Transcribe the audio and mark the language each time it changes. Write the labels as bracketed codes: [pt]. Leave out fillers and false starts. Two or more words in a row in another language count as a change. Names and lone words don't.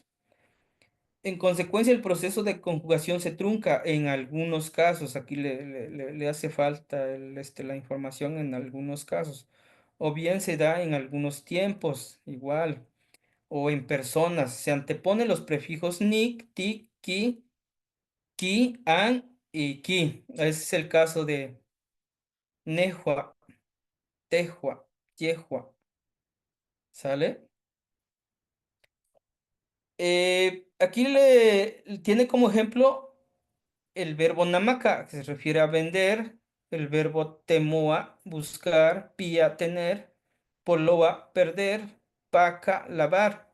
[es] En consecuencia, el proceso de conjugación se trunca en algunos casos. Aquí le hace falta la información en algunos casos. O bien se da en algunos tiempos, igual. O en personas. Se anteponen los prefijos nick, ti, ki, an y ki. Ese es el caso de [nah] nejua, tejua, yehua. [es] ¿Sale? Aquí tiene como ejemplo el verbo namaka, que se refiere a vender, el verbo temoa, buscar, pia, tener, poloa, perder, paca, lavar.